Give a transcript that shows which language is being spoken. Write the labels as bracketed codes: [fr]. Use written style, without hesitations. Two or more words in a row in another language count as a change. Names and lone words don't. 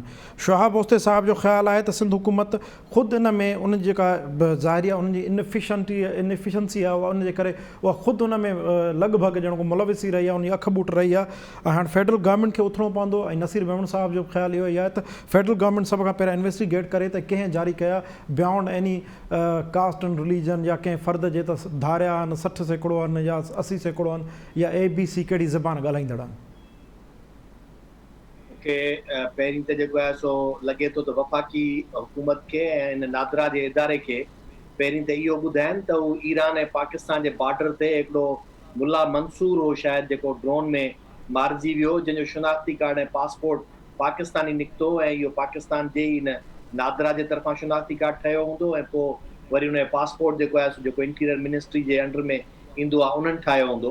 [sd] शहाब ओस्ते साहब जो ख़्यालु आहे त सिंध हुकूमत ख़ुदि इन में उन जेका ज़ाहिरी आहे, उन्हनि जी इनएफिशिएंसी आहे, उहा उन जे करे उहा ख़ुदि उन में लॻभॻि ॼण को मुलविसी रही आहे, उन जी अख बूट रही आहे। ऐं हाणे [en] federal government [sd] खे उथिणो पवंदो। ऐं नसीर मेमन साहब जो ख़्यालु इहो ई आहे त [en] federal government [sd] सभ खां पहिरियां इन्वेस्टिगेट करे त कंहिं जारी कया [en] beyond any caste and religion, [sd] या कंहिं फ़र्द जे त धारिया आहिनि 60 सैकड़ो आहिनि या 80 सैकड़ो आहिनि, या ABC कहिड़ी ज़बान ॻाल्हाईंदड़ आहिनि। खे पहिरीं त जेको आहे सो लॻे थो त वफ़ाक़ी हुकूमत खे ऐं हिन नादरा जे इदारे खे पहिरीं त इहो ॿुधाइनि त हू ईरान ऐं पाकिस्तान जे बॉर्डर ते हिकिड़ो मुल्ला मंसूर हो शायदि जेको ड्रोन में मारिजी वियो, जंहिंजो शनाख्ती कार्ड ऐं पासपोर्ट पाकिस्तानी निकितो ऐं इहो पाकिस्तान जे हिन नादरा जे तरफ़ां शनाख्ती कार्ड ठहियो हूंदो ऐं पोइ वरी उनजो पासपोर्ट जेको आहे सो जेको [en] interior ministry [sd] जे अंडर में ईंदो आहे उन्हनि ठाहियो हूंदो।